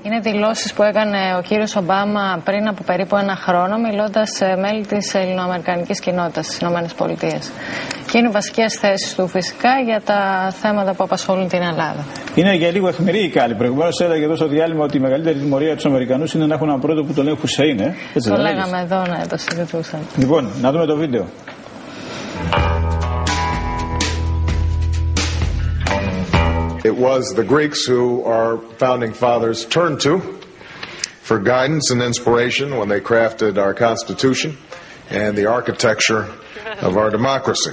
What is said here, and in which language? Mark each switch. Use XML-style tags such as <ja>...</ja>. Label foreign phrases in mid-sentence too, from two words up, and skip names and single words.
<el>Είναι δηλώσεις που έκανε ο κύριος Ομπάμα πριν από περίπου ένα χρόνο, μιλώντας σε μέλη της ελληνοαμερικανικής κοινότητας στις ΗΠΑ. Και είναι οι βασικές θέσεις του φυσικά για τα θέματα που απασχολούν την Ελλάδα. Είναι για λίγο αιχμηρή η κάλη. Προηγουμένως έλεγε εδώ στο διάλειμμα ότι η μεγαλύτερη τιμωρία τους Αμερικανούς είναι να έχουν έναν πρόεδρο που τον λένε Χουσέιν. Το λέγαμε εδώ, ναι, το συζητούσαμε. Λοιπόν, να δούμε το βίντεο.</el> <en>It was the Greeks who our founding fathers turned to for guidance and inspiration when they crafted our Constitution and the architecture of our democracy.</en>